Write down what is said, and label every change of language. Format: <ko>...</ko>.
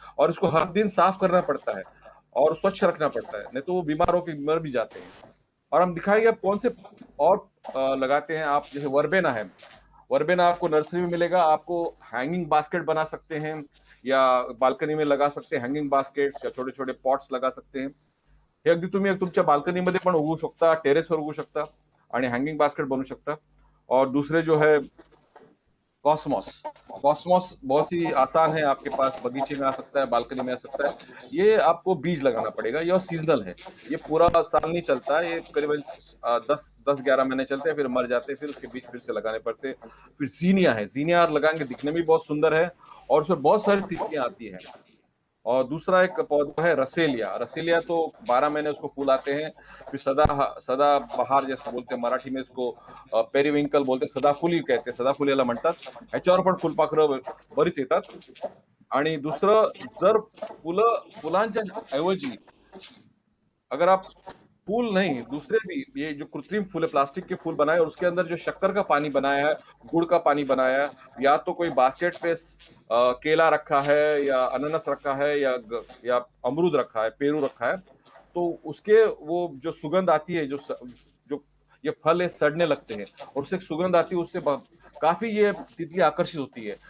<hi>और इसको हर दिन साफ करना पड़ता है और स्वच्छ रखना पड़ता है, नहीं तो वो बीमार होकर मर भी जाते हैं। और हम दिखाएंगे आप कौन से और लगाते हैं आप। जैसे वर्बेना है, वर्बेना आपको नर्सरी में मिलेगा। आपको हैंगिंग बास्केट बना सकते हैं, या बाल्कनी में लगा सकते हैं हैंगिंग बास्केट्स, या छोटे छोटे पॉट्स लगा सकते हैं।</hi> <mr>हे अगदी तुम्ही तुमच्या बाल्कनीमध्ये पण उगवू शकता, टेरेसवर उगवू शकता आणि हँगिंग बास्केट बनवू शकता।</mr> <hi>और दूसरे जो है कॉस्मोस। कॉस्मोस बहुत ही आसान है, आपके पास बगीचे में आ सकता है, बालकनी में आ सकता है। ये आपको बीज लगाना पड़ेगा, यह सीजनल है, ये पूरा साल नहीं चलता है, ये करीबन 10-11 महीने चलते हैं, फिर मर जाते हैं, फिर उसके बीज फिर से लगाने पड़ते हैं। फिर जीनिया है, जीनिया लगाएंगे, दिखने में बहुत सुंदर है, और उसमें बहुत सारी तितलियां आती हैं। और दूसरा एक पौधा है रसेलिया। रसेलिया तो 12 महीने उसको फूल आते हैं। फिर सदा बहार जैसे बोलते हैं मराठी में इसको, पेरिविंकल बोलते हैं, सदाफुली कहते हैं,</hi> <mr>सदाफुली याला म्हणतात। ह्याच्यावर पण फुलपाखरं बरीच येतात। आणि दुसरं, जर फुलांच्या ऐवजी</mr> <hi>अगर आप फूल नहीं, दूसरे भी ये जो कृत्रिम फूल है, प्लास्टिक के फूल बनाए और उसके अंदर जो शक्कर का पानी बनाया है, गुड़ का पानी बनाया है, या तो कोई बास्केट पे केला रखा है, या अनानास रखा है, या अमरूद रखा है, पेरू रखा है, तो उसके वो जो सुगंध आती है, जो ये फल है सड़ने लगते हैं, और उससे एक सुगंध आती है, उससे काफी ये तितली आकर्षित होती है।</hi>